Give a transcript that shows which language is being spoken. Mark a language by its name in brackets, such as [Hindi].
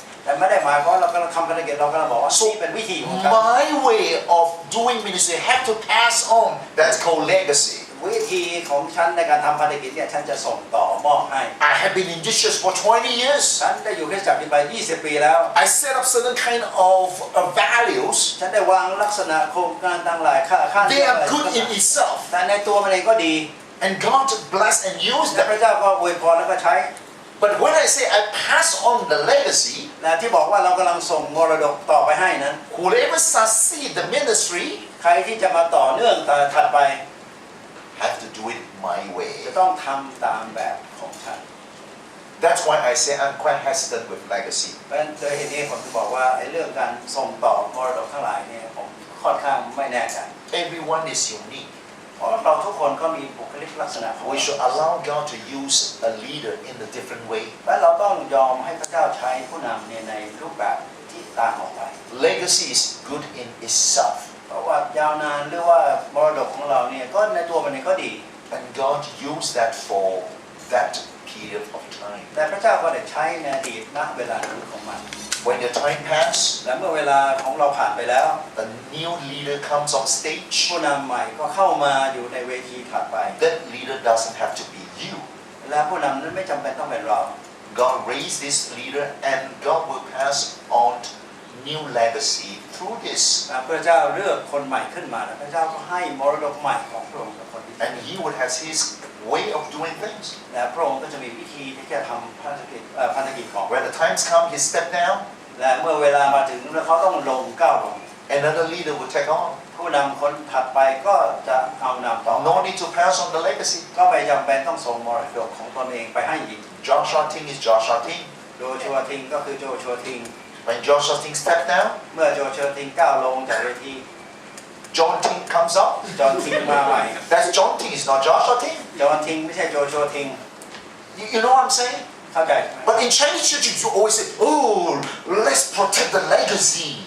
[Thai] แต่ไม่ได้หมายความว่าเรากำลังทำภารกิจเรากำลังบอกว่า [English] So [Thai] นี่เป็นวิธีของการ [English] my way of doing ministry have to pass on. That's called legacy. [Thai] วิธีของฉันในการทำภารกิจเนี่ยฉันจะส่งต่อมอบให้ [English] I have been in this church for 20 years. [Thai] ฉันได้อยู่คริสตจักรนี้ไป20 ปีแล้ว [English] I set up certain kind of value principles, [Thai] ฉันได้วางลักษณะโครงการต่างหลายขั้น [English] they are good in itself. [Thai] แต่ในตัวมันเองก็ดี [English] And God bless and use [Thai] และพ [English] them. [Thai] ระเจ้าก็อวยพรแล้วก็ใช้ [English] But when I say I pass on the legacy, [Thai] นะที่บอกว่าเรากำลังส่งมรดกต่อไปให้นั้น [English] whoever succeed the ministry [Thai] ใครที่จะมาต่อเนื่องถัดไป [English] have to do it my [Thai] จะ [English] way. [Thai] ต้องทำตามแบบของฉัน [English] That's why I say I'm quite hesitant with legacy. [Thai] เพราะฉะนั้นโดยเหตุนี้ผมจะบอกว่าไอ้เรื่องการส่งต่อมรดกทั้งหลายเนี่ยผมค่อนข้างไม่แน่ใจ [English] Everyone is unique. [Thai] เพราะเราทุกคนก็มีบุคลิกลักษณะของ [English] We [Thai] เรา [English] should allow God to use a leader in a different way. [Thai] และเราต้องยอมให้พระเจ้าใช้ผู้นำเนี่ยในรูปแบบที่ต่างออกไป [English] Legacy is good in itself. [Thai] เพราะว่ายาวนานหรือว่ามรดกของเราเนี่ยก็ในตัวมันเองก็ดี [English] And God used that for that period of time. [Thai] แต่พระเจ้าก็ได้ใช้ในอดีตณเวลานั้นของมัน [English] When the time passed, [Thai] และเมื่อเวลาของเราผ่านไปแล้ว [English] a new leader comes on stage. [Thai] ผู้นำใหม่ก็เข้ามาอยู่ในเวทีถัดไป [English] That leader doesn't have to be you. [Thai] และผู้นำนั้นไม่จำเป็นต้องเป็นเรา [English] God raised this leader and God will pass on new legacy through this. [Thai] พระเจ้าเลือกคนใหม่ขึ้นมาและพระเจ้าก็ให้มรดกใหม่ของพระองค์กับคนที่ [English] And he would have his way of doing things. [Thai] และพระองค์ก็จะมีวิธีที่จะทำพันธกิจของ [English] When the times come, he step down, [Thai] และเมื่อเวลามาถึงแล้วเขาต้องลงก้าวลง [English] another leader will take on. [Thai] ผู้นำคนถัดไปก็จะเอานำต่อ [English] No need to pass on the legacy. [Thai] ก็ไม่จำเป็นต้องส่งมรดกของตนเองไปให้อีก [English] Joshua Ting is Joshua Ting. [Thai] โจชัวทิงก็คือโจชัวทิง [English] When Joshua Ting stepped down, [Thai] เมื่อโจชัวทิงก้าวลงจากเวที [English] John Ting comes up. [Thai] จอห์นทิงมาใหม่ [English] That's John Ting, it's not Joshua Ting. [Thai] จอห์นทิงไม่ใช่โจชัวทิง [English] You know what I'm saying? [Thai] เข้าใจ [English] But in Chinese church, you always say, oh, let's protect the legacy.